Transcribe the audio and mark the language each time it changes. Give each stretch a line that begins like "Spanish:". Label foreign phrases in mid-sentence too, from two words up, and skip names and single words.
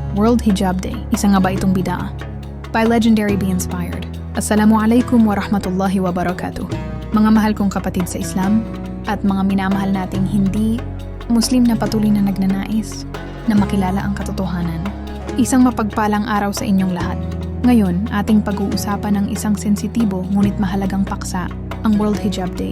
Filipino: World Hijab Day. Isa nga ba itong bidaa?
English: By Legendary Be Inspired.
Arabic: السلام عليكم ورحمة الله وبركاته.
Filipino: Mga mahal kong kapatid sa Islam at mga minamahal nating hindi Muslim na patuloy na nagnanais na makilala ang katotohanan. Isang mapagpalang araw sa inyong lahat. Ngayon, ating pag-uusapan ng isang sensitibo ngunit mahalagang paksa, ang World Hijab Day.